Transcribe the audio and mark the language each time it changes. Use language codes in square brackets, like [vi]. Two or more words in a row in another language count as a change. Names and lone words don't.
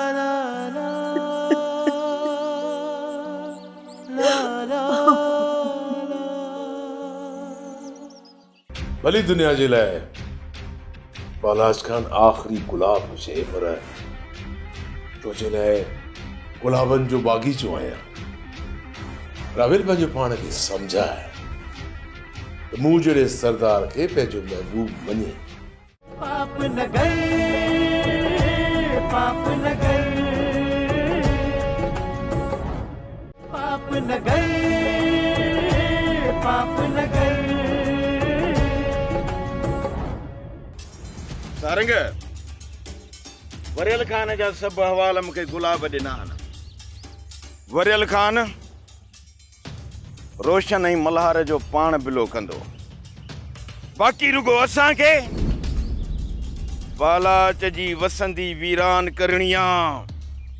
[sd] भली दुनिया जे लाइ बालाज खान आख़िरी गुलाब हुजे, पर तुंहिंजे लाइ गुलाबनि जो बाग़ीचो आहियां। राबेल पंहिंजे पाण खे सम्झाए, त मूं जहिड़े सरदार खे पंहिंजो महबूब मञे। पाप नगर पाप नगर पाप नगर पाप नगर सारंग वरियल खान जा सभु अहवाल मूंखे गुलाब ॾिना आहिनि। वरियल खान रोशन ऐं मल्हार जो पाण बिलो कंदो, बाक़ी रुगो असांखे बालाच जी वसंदी वीरान करणी आहे।